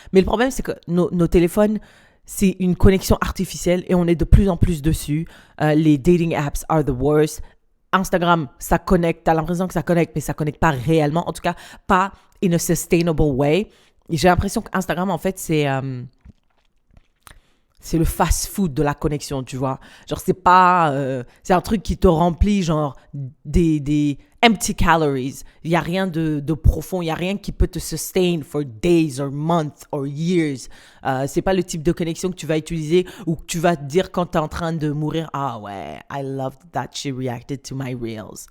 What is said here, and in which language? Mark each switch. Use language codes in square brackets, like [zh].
[fr] Mais le problème, c'est que nos téléphones, c'est une connexion artificielle et on est de plus en plus dessus. [en] Les dating apps are the worst. [fr] Instagram, ça connecte, t'as l'impression que ça connecte, mais ça connecte pas réellement. En tout cas, pas [en] in a sustainable way. [fr] Et j'ai l'impression qu'Instagram, en fait, c'est le fast-food de la connexion, tu vois. Genre, c'est pas... c'est un truc qui te remplit, genre, des [en] empty calories. [fr] Il n'y a rien de profond. Il n'y a rien qui peut te [en] sustain for days or months or years. [fr] C'est pas le type de connexion que tu vas utiliser ou que tu vas te dire quand tu es en train de mourir. Ah ouais, [en] I loved that she reacted to my reels.